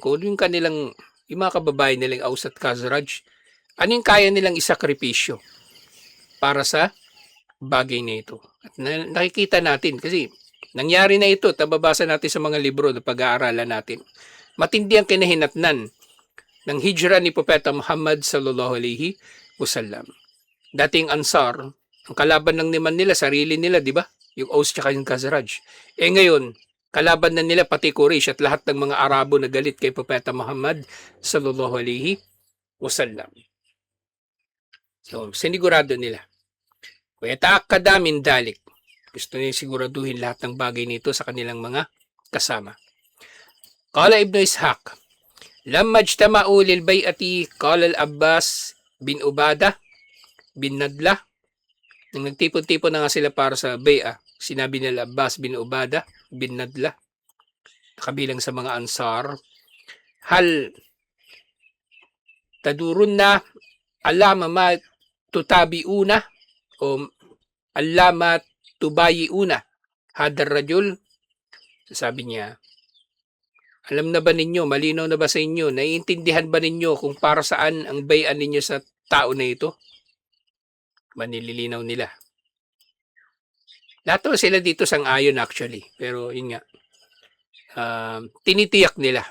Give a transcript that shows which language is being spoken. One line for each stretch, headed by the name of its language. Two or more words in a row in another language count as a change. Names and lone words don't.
Filipino: Kung yung kanilang, yung mga kababayan nilang Aus at Khazraj, ano yung kaya nilang isakripisyo para sa bagay na ito. At nakikita natin, kasi nangyari na ito, tababasa natin sa mga libro na pag-aaralan natin. Matindi ang kinahinatnan ng hijra ni Propeta Muhammad
Arabic: صلى الله عليه وسلم.
Filipino: Dating Ansar, ang kalaban lang naman nila, sarili nila, di ba? Yung Aus at yung Khazraj. Ngayon, kalaban na nila pati Quraysh at lahat ng mga Arabo na galit kay Propeta Muhammad
Arabic: صلى الله عليه وسلم.
Filipino: So, sinigurado nila. Kaya
Arabic: تأكد من ذلك.
Filipino: Gusto nila siguraduhin lahat ng bagay nito sa kanilang mga kasama.
Arabic: قال ابن إسحاق لما اجتمعوا للبيعة قال العباس بن عبادة بن نضلة.
Filipino: Nang nagtipon-tipon na nga sila para sa bay'a, sinabi nila Abbas bin Ubadah bin Nadla, kabilang sa mga Ansar,
Arabic: هل تدرون نا علام ما تتابعون
Filipino: o
Arabic: علام تبايعون هذا الرجل.
Filipino: Sabi niya, alam na ba ninyo, malinaw na ba sa inyo, naiintindihan ba ninyo kung para saan ang bayan ninyo sa tao na ito? Manililinaw nila. Lahat sila dito sang-ayon actually, pero yun nga, tinitiyak nila.